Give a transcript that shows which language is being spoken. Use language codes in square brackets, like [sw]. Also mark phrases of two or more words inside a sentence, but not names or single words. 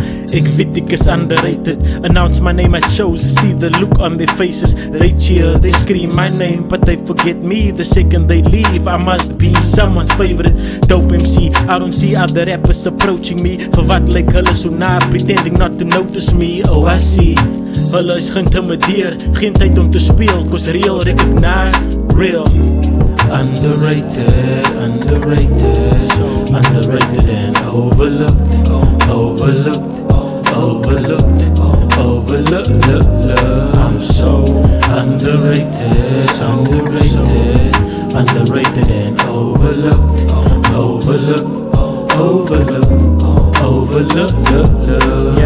[af] Ek weet ek is underrated. [en] Announce my name at shows, see the look on their faces. They cheer, they scream my name, but they forget me. The second they leave, I must be someone's favorite. Dope MC, I don't see other rappers approaching me. [af] For wat lyk hulle so naar, [en] pretending not to notice me. Oh I see, [af] hulle is geïntimideer, geen tyd om te speel, [en] cause real recognize real. Underrated, underrated, underrated and overlooked, overlooked, overlooked, overlooked. I'm so underrated, underrated, underrated and overlooked, overlooked, overlooked, overlooked.